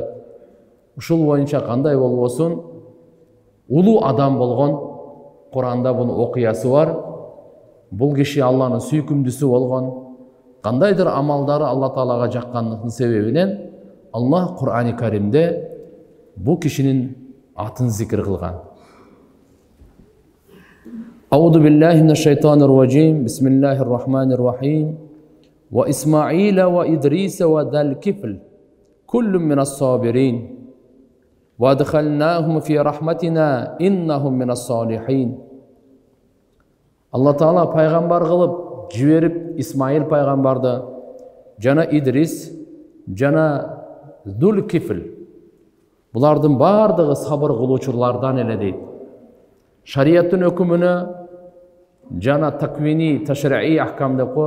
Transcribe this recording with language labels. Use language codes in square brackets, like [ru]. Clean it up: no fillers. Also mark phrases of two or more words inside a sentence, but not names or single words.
[ky] Ушул боюнча кандай болбосун, улуу адам болгон, Кур'анда бунун окуясы бар. Бул киши Алланын сүйкүмдүүсү болгон, кандайдыр амалдары Алла Таалага жаккандыктын себебинен Аллах Кур'ани Каримде бул кишинин атын зикир кылган. [ar] أعوذ بالله من الشيطان الرجيم. بسم الله الرحمن الرحيم. وإسماعيل وإدريس وذا الكفل كل من الصابرين. وأدخلناهم في رحمتنا إنهم من الصالحين. [ky] Алла Таала пайгамбар кылып жиберип Исмаил пайгамбарды, жана Идрис, жана Дул-Кифл. Булардын бардыгы сабыр кылуучулардан эле дейт. Шарияттын өкүмүнө жана таквини, [ar] تشريع الأحكام [ky] деп коет.